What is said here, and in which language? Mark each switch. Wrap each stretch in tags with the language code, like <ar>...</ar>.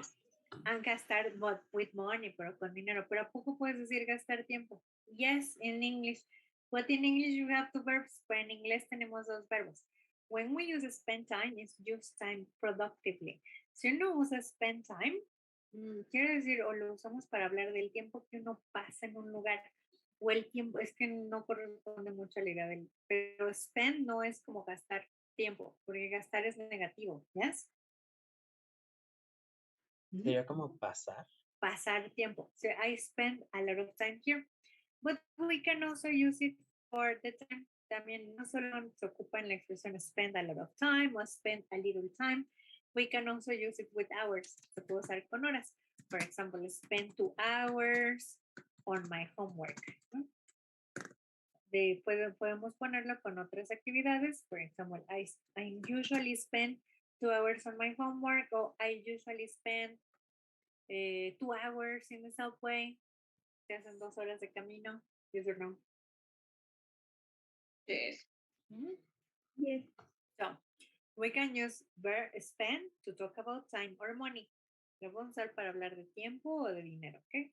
<en>talk and</en> <es>gastar</es> <en>but with money,</en> <es>pero con dinero, pero ¿a poco puedes decir gastar tiempo?</es> <en>Yes, in English. But in English you have two verbs,</en> <es>pero en inglés tenemos dos verbos.</es> <en>When we use spend time, it's use time productively.</en> <es>Si uno usa spend time, quiere decir, o lo usamos para hablar del tiempo que uno pasa en un lugar, o el tiempo, es que no corresponde mucho a la idea del, pero spend no es como gastar tiempo, porque gastar es negativo, ¿yes? Sería como pasar. Pasar tiempo.</es> <en>So I spend a lot of time here, but we can also use it for the time.</en> <es>También no solo se ocupa en la expresión spend a lot of time o spend a little time.</es> <en>We can also use it with hours.</en> <es>Se puede usar con horas.</es> <en>For example, spend 2 hours on my homework.</en> <es>¿No? Podemos ponerlo con otras actividades.</es> <en>For example, I usually spend 2 hours on my homework, or I usually spend 2 hours in the subway.</en> <es>Se hacen 2 horas de camino.</es> <en>Yes or no? Yes. Yes. So, we can use verb spend to talk about time or money.</en> <es>Lo vamos a usar para hablar de tiempo o de dinero, ¿ok?</es>